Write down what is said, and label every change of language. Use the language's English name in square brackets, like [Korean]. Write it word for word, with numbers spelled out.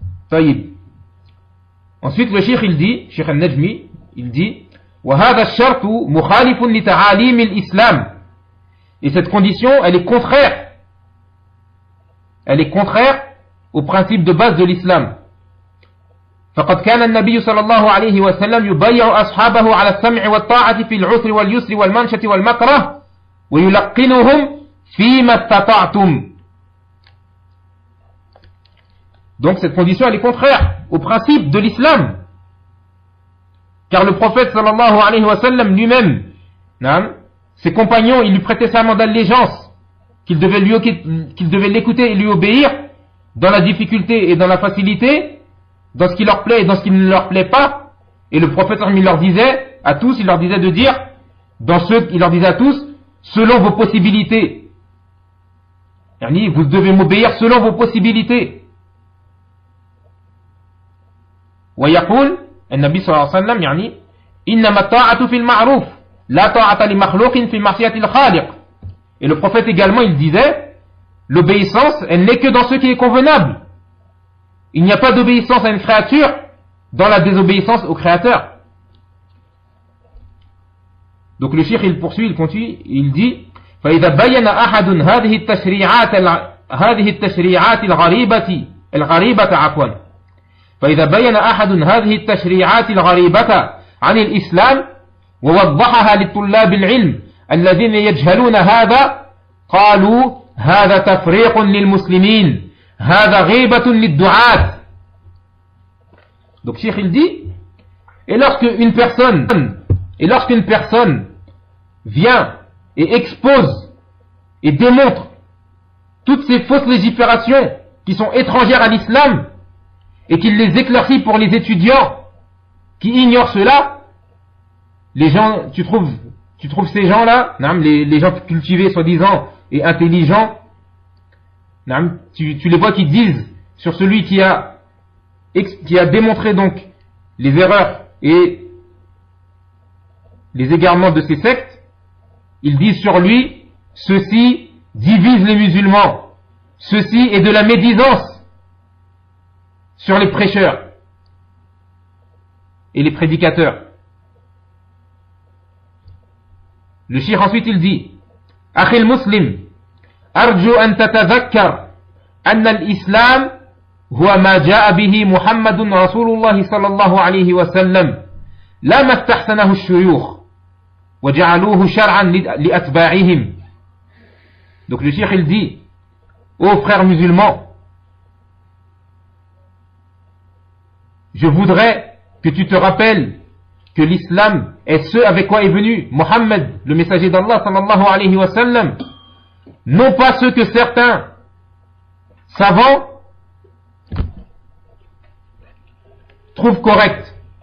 [French] Taïb. Ensuite, le Cheikh il dit, Cheikh al-Najmi, il dit, [Arabic] وَهَذَا الشَّرْطُ مُخَالِفٌ لِتَعَالِيمِ الْإِسْلَامِ. [French] Et cette condition, elle est contraire. Elle est contraire au principe de base de l'islam. [Arabic] فقد كان النبي صلى الله عليه وسلم يبايع أصحابه على السمع والطاعة في العسر واليسر والمنشة والمكره ويلقنهم فيما استطعتم. [French] Donc cette condition, elle est contraire au principe de l'islam, car le prophète sallallahu alayhi wa sallam lui-même, ses compagnons, ils lui prêtaient serment d'allégeance, qu'ils devaient lui, qu'ils devaient l'écouter et lui obéir dans la difficulté et dans la facilité, dans ce qui leur plaît et dans ce qui ne leur plaît pas. Et le prophète il leur disait à tous, il leur disait de dire, dans ce, il leur disait à tous, selon vos possibilités. Yani, vous devez m'obéir selon vos possibilités. [Arabic] ويقول النبي صلى الله عليه وسلم يعني إنما الطاعة في المعروف لا طاعة لمخلوق في معصية الخالق. [French] Et le prophète également il disait, l'obéissance elle n'est que dans ce qui est convenable. Il n'y a pas d'obéissance à une créature dans la désobéissance au créateur. Donc le cheikh il poursuit, il continue, il dit [Arabic] فإذا بين أحد هذه التشريعات هذه التشريعات الغريبة الغريبة عفوا فإذا بين أحد هذه التشريعات الغريبة عن الإسلام ووضحها للطلاب العلم الذين يجهلون هذا قالوا هذا تفريق للمسلمين هذا غيبة للدعاة. [French] Donc Cheikh il dit, et lorsque une personne et lorsqu'une personne vient et expose et démontre toutes ces fausses légiférations qui sont étrangères à l'islam, et qu'il les éclaircit pour les étudiants qui ignorent cela, les gens, tu trouves, tu trouves ces gens-là, les, les gens cultivés, soi-disant, et intelligents, tu, tu les vois qui disent sur celui qui a, qui a démontré donc les erreurs et les égarements de ces sectes, ils disent sur lui, ceci divise les musulmans, ceci est de la médisance sur les prêcheurs et les prédicateurs. Le cheikh ensuite il dit [Arabic] أخي المسلم أرجو أن تتذكر أن الإسلام هو ما جاء به محمد رسول الله صلى الله عليه وسلم لا ما استحسنه الشيوخ وجعلوه شرعا لأتباعهم. [French] Donc le cheikh il dit, ô frères musulmans, je voudrais que tu te rappelles que l'islam est ce avec quoi est venu Mohammed, le messager d'Allah sallallahu alayhi wa sallam, non pas ce que certains savants trouvent correct,